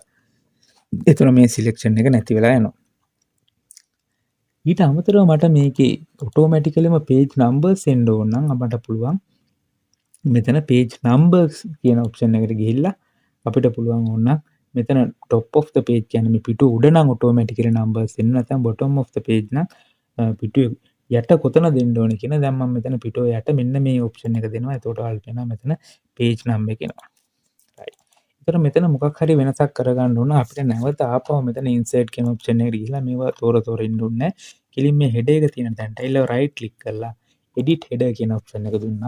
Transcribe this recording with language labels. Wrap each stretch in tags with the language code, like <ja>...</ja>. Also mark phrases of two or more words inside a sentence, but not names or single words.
<si>එතන මේ සිලෙක්ෂන් එක නැති වෙලා යනවා. ඊට අමතරව මට මේකේ ඔටෝමැටිකලිම</si> <en>page numbers</en> <si>එන්න ඕන නම් අපට පුළුවන් මෙතන</si> <en>page numbers</en> <si>කියන ඔප්ෂන් එකට ගිහිල්ලා අපිට පුළුවන් ඕන මෙතන</si> <en>top of the page</en> <si>කියන්නේ මේ පිටු උඩ නම් ඔටෝමැටිකලි numbers එන්න නැත්නම්</si> <en>bottom of the page</en> <si>නම් පිටු යට කොතන දෙන්න ඕනේ කියන දැන් මම මෙතන පිටුව යට මෙන්න මේ ඔප්ෂන් එක දෙනවා. එතකොට ඔයාලට පේනවා මෙතන</si> <en>page number</en> <si>එක එනවා. right. එතකොට මෙතන මොකක් හරි වෙනසක් කරගන්න ඕන අපිට නැවත ආපහු මෙතන insert කියන ඔප්ෂන් එකට ගිහිල්ලා මේවා තෝර ඉන්න ඕනේ. කෙලින් මේ header එක තියෙන තැනට ඇවිල්ලා</si> <en>right click</en> <si>කරලා</si> <en>edit header</en> <si>කියන ඔප්ෂන් එක දුන්නා.</si>